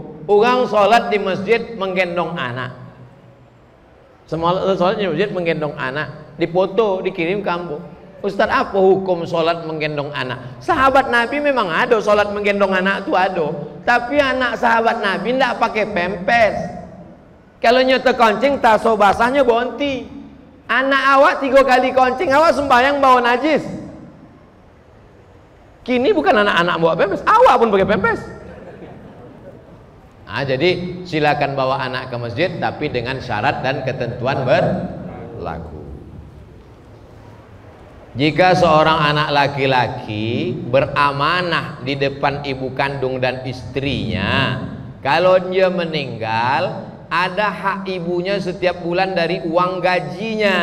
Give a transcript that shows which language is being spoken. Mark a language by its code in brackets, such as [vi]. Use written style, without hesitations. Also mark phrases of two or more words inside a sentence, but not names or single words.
[id] Orang sholat di masjid menggendong anak. Semua sholat di masjid menggendong anak. [min] Dipoto, dikirim ke ambo. [id] Ustaz, apa hukum sholat menggendong anak? Sahabat Nabi memang ada sholat menggendong anak itu ada. Tapi anak sahabat Nabi tidak pakai pempes. [min] Kalau nyata koncing, taso basahnya bonti. Anak awak 3 kali koncing, awak sembahyang bawa najis. [id] Kini bukan anak-anak bawa pempes, awak pun pakai pempes. Nah, jadi silakan bawa anak ke masjid tapi dengan syarat dan ketentuan berlaku. Jika seorang anak laki-laki beramanah di depan ibu kandung dan istrinya, kalau dia meninggal, ada hak ibunya setiap bulan dari uang gajinya.